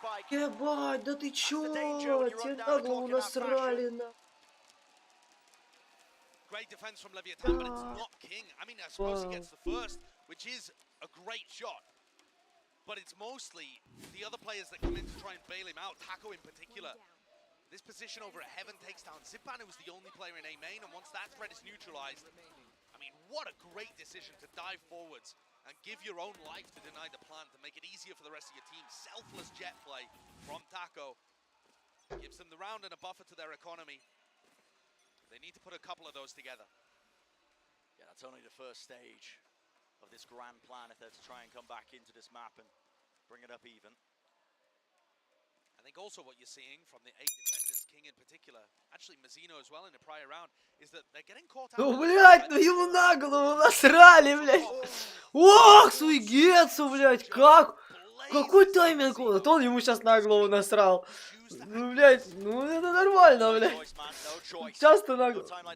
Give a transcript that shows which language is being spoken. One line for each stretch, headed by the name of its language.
Russian: Ебать, да ты чё? Тебе на голову насрали, на.
English: Great defense from Leviathan, but it's not King. I mean, I suppose he gets the first, which is a great shot. But it's mostly the other players that come in to try and bail him out, Taco in particular. This position over at Heaven takes down Zipan, who was the only player in A main, and once that threat is neutralized, I mean, what a great decision to dive forwards and give your own life to deny the plant, to make it easier for the rest of your team. Selfless jet play from Taco. Gives them the round and a buffer to their economy. They need to put a couple of those together. Yeah, that's only the first stage of this grand plan if they're to try and come back into this map and bring it up even. I think also what you're seeing from the 8 defenders, King in particular, actually Mazzino as well in the prior round, is that they're getting caught out.
Russian: Ну, блядь, ну ему на голову насрали, блядь. Ох, Суигетсу, блядь, как? Какой тайминг он? Вот он ему сейчас на голову насрал. Ну, блядь, ну это нормально, блядь. Часто на голову.